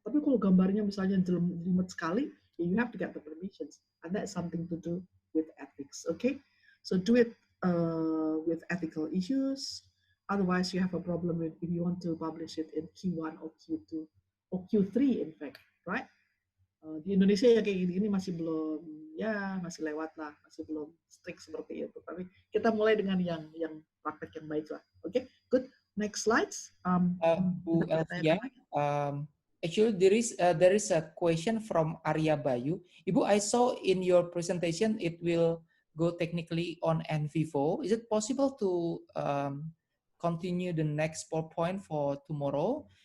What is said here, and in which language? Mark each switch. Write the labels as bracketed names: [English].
[Indonesian] Tapi kalau gambarnya misalnya jelimet sekali, [English] you have to get the permissions, and that's something to do with ethics. Okay, so do it with ethical issues. Otherwise, you have a problem if you want to publish it in Q1 or Q2 or Q3, in fact, right? [Indonesian] Di Indonesia ya kayak gini masih belum, ya masih lewat lah, masih belum strict seperti itu. Tapi kita mulai dengan yang praktek yang baik lah. [English] Okay, good. Next slides. Bu Elvia, actually there is a question from Arya Bayu. Ibu, I saw in your presentation it will go technically on nvivo. Is it possible to continue the next PowerPoint for tomorrow?